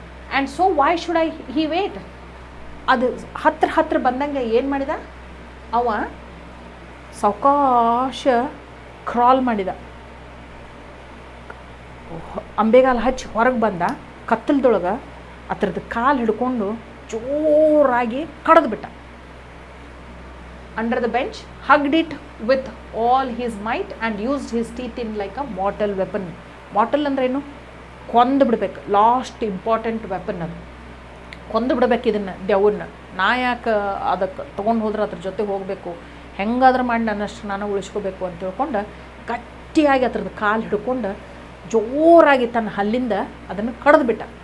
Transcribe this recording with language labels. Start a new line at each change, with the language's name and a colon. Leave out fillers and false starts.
English: And so why should he wait.
Kannada: ಅದು ಹತ್ರ ಬಂದಂಗೆ ಏನು ಮಾಡಿದ ಅವ, ಸಾವಕಾಶ ಕ್ರಾಲ್ ಮಾಡಿದ, ಅಂಬೆಗಾಲು ಹಚ್ಚಿ ಹೊರಗೆ ಬಂದ. ಕತ್ತಲದೊಳಗೆ ಅದ್ರದ್ದು ಕಾಲು ಹಿಡ್ಕೊಂಡು ಜೋರಾಗಿ ಕಡಿದ್ಬಿಟ್ಟ.
English: Under the bench hugged it with all his might and used his teeth in like a mortal weapon.
Kannada: Mortal ಅಂದ್ರೆ ಏನು, ಕೊಂದು ಬಿಡ್ಬೇಕು,
English: last important weapon
Kannada: ಅದು. ಕೊಂದು ಬಿಡ್ಬೇಕು ಇದನ್ನು, ದೆವ್ವನ್ನ. ನಾ ಯಾಕೆ ಅದಕ್ಕೆ ತೊಗೊಂಡು ಹೋದ್ರೆ ಅದ್ರ ಜೊತೆ ಹೋಗಬೇಕು, ಹೆಂಗಾದ್ರೂ ಮಾಡಿ ನನ್ನಷ್ಟು ನಾನು ಉಳಿಸ್ಕೋಬೇಕು ಅಂತ ತಿಳ್ಕೊಂಡು ಗಟ್ಟಿಯಾಗಿ ಅದ್ರದ್ದು ಕಾಲು ಹಿಡ್ಕೊಂಡು ಜೋರಾಗಿ ತನ್ನ ಹಲ್ಲಿಂದ ಅದನ್ನು ಕಡಿದ್ಬಿಟ್ಟ.